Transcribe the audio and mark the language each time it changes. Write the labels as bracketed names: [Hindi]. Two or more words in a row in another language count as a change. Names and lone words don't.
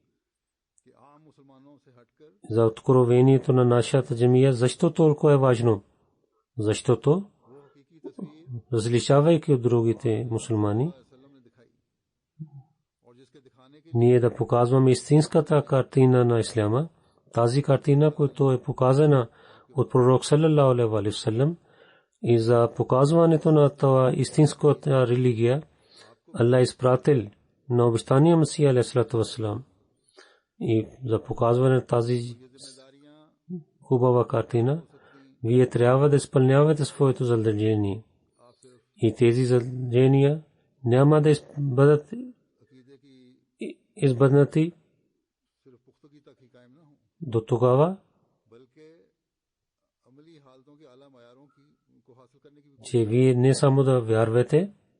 [Bulgarian] За откровението на нашата джамия, защо толкова е важно? Защото различавайки от другите мусулмани, ние да показваме истинската картина на исляма, тази картина, която е показана от пророк [Arabic] صلى الله عليه وسلم, [Bulgarian] и за показването на това истинската религия Аллах изпратил на обещания Месия [Arabic] عليه وسلم, [Bulgarian] и за показване на тази хубава картина вие трябва да изпълнявате своето задължение, и тези задължения няма да бъдат избъднати до тогава, че вие не само да вярвате,